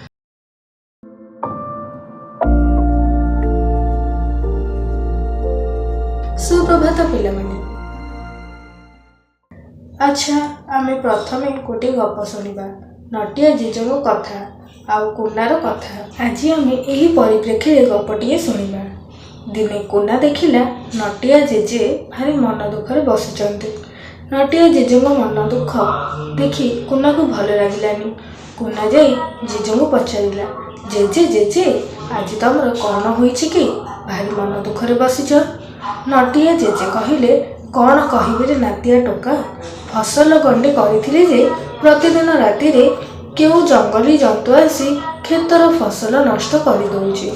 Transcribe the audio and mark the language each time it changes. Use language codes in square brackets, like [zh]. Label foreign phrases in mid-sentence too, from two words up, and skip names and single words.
[or] ସୁପ୍ରଭାତ ପିଲାମାନେ। ଅଚ୍ଛା ଆମେ ପ୍ରଥମେ ଗୋଟେ ଗପ ଶୁଣିବା ନଟିଆ ଜେଜୋ କଥା ଆଉ କୁନାର କଥା। ଆଜି ଆମେ ଏହି ପରିପ୍ରେକ୍ଷୀ ଗପଟିଏ ଶୁଣିବା। ଦିନେ କୁନା ଦେଖିଲା ନଟିଆ ଜେଜେ ଭାରି ମନ ଦୁଃଖରେ ବସୁଛନ୍ତି। ନଟିଆ ଜେଜେ ମନ ଦୁଃଖ ଦେଖି କୁନା କୁ ଭଲ ଲାଗିଲାନି। କୁନା ଯାଇ ଜେଜେ କୁ ପଚାରିଲା, ଜେଜେ ଜେଜେ ଆଜି ତମର କଣ ହୋଇଛି କି ଭାରି ମନ ଦୁଃଖରେ ବସିଛ? ନଟିଆ ଜେଜେ କହିଲେ, କଣ କହିବେ ରେ ନାତିଆ ଟୋକା, ଫସଲ ଗଣ୍ଡେ କରିଥିଲେ ଯେ ପ୍ରତିଦିନ ରାତି ରେ କେଉଁ ଜଙ୍ଗଲି ଜନ୍ତୁ ଆସି କ୍ଷେତର ଫସଲ ନଷ୍ଟ କରି ଦଉଛି।